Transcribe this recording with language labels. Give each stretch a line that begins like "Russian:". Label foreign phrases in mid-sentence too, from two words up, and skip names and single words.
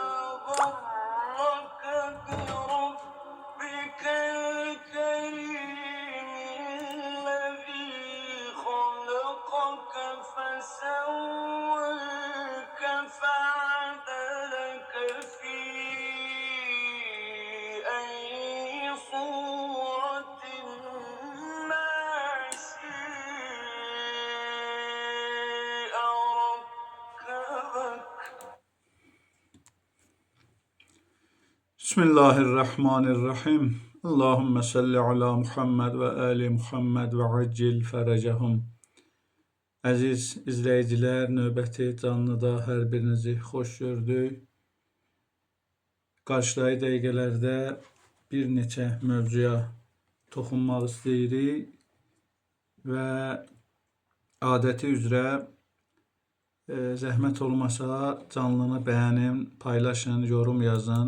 Arabic: غرك بربك الكريم الذي خلقك فسواك فعدلك في أي صورة ما شاء ركبك. Bismillahirrahmanirrahim. اللهم صل على محمد وآل محمد وعجل فرجهم.
Azerbaijani: Əziz izləyicilər, növbəti canlıda hər birinizi xoş gördük. Qarşıdakı dəqiqələrdə bir neçə mövzuya toxunmaq istəyirik və adəti üzrə zəhmət olmasa canlını bəyənin, paylaşın, yorum yazın.